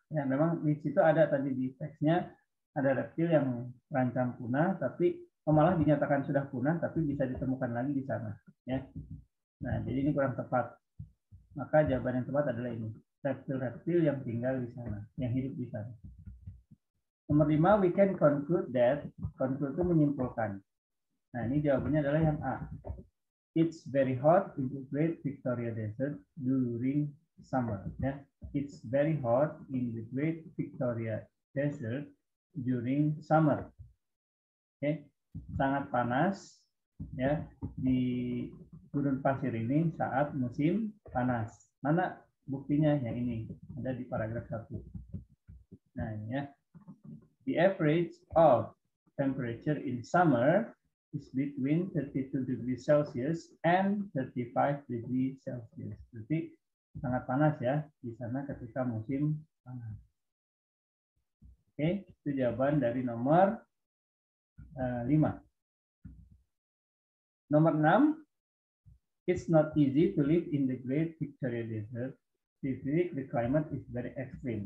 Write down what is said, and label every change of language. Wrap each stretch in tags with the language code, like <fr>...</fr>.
<id>Ya, memang di situ ada tadi di teksnya ada reptil yang terancam punah, tapi malah dinyatakan sudah punah, tapi bisa ditemukan lagi di sana. Ya. Nah, jadi ini kurang tepat. Maka jawaban yang tepat adalah ini, reptil-reptil yang tinggal di sana, yang hidup di sana. Nomor 5,</id> <en>we can conclude that,</en> <id>conclude itu menyimpulkan. Nah, ini jawabannya adalah yang A.</id> <en>It's very hot in the Great Victoria Desert during summer. Ya, it's very hot in the Great Victoria Desert during summer.</en> <id>Oke, sangat panas ya di gurun pasir ini saat musim panas. Mana buktinya? Yang ini ada di paragraf 1. Nah, ini ya.</id> <en>The average of temperature in summer is between 32 degrees Celsius and 35 degrees Celsius.</en> <id>Jadi sangat panas ya di sana ketika musim panas. Oke, itu jawaban dari nomor 5. Nomor 6,</id> <en>it's not easy to live in the Great Victoria Desert. The climate is very extreme.</en>